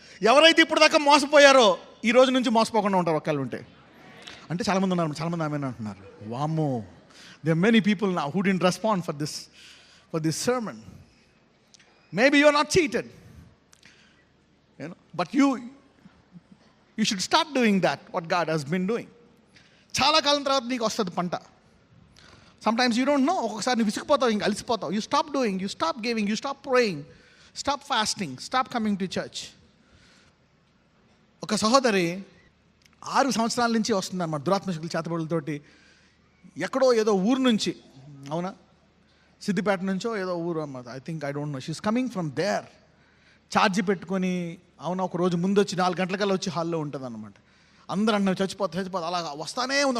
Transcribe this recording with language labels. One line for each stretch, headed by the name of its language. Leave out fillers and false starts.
Telugu: ఎవరైతే ఇప్పుడు దాకా మోసపోయారో ఈ రోజు నుంచి మోసపోకుండా ఉంటారు ఒకళ్ళు ఉంటే. అంటే చాలామంది ఉన్నారు, చాలామంది ఆమె అంటున్నారు, వామ్మో,
English: there are many people now who didn't respond for this sermon. Maybe you are not cheated, but you should start doing that what God has been doing.
Telugu: చాలా కాలం తర్వాత నీకు వస్తుంది పంట.
English: Sometimes you don't know.
Telugu: ఒకసారి నువ్వు విసిగిపోతావు, ఇంకా అలసిపోతావు.
English: You stop doing, you stop giving, you stop praying, stop fasting, stop coming to church.
Telugu: ఒక సహోదరి 6 సంవత్సరాల నుంచి వస్తుంది అన్నమాట, దురాత్మశక్తుల చేతబడులతోటి. ఎక్కడో ఏదో ఊరు నుంచి, అవునా, సిద్దిపేట నుంచో ఏదో ఊరు అన్నమాట,
English: I don't know. She is coming from there.
Telugu: Charge పెట్టుకొని అవునా, ఒక రోజు ముందు వచ్చి 4 గంటలకల్లా వచ్చి హాల్లో ఉంటుంది అనమాట. అందరూ అన్న చచ్చిపోతే అలా వస్తానే ఉంది.